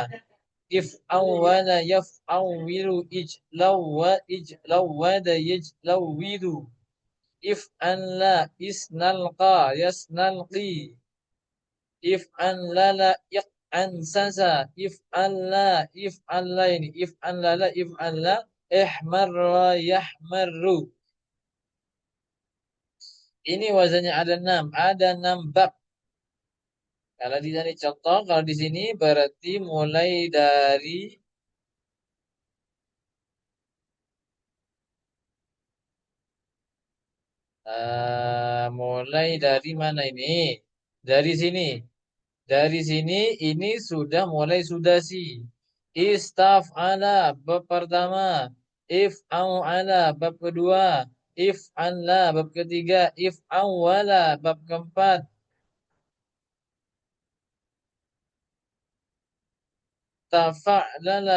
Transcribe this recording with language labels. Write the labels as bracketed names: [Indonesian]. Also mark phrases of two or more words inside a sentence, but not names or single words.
[Arabic] افعوّل، يفعوّل، اجلوّذ، يجلوّذ. افعنلى، اسنلقى، يسنلقي. افعنلل، اقعنسس. [Indonesian] If'alla ini. [Arabic] افعنلل، افعنلى، احمرّ، يحمرّ. [Indonesian] Ini wazannya ada 6. Ada 6 bab. Kalau di sini contoh, kalau di sini berarti mulai dari mana ini? Dari sini. Dari sini ini sudah mulai sudasi. Istaf'ala bab pertama. If'au'ala bab kedua. If'anla bab ketiga. If'awwala bab keempat. Tafa'lala.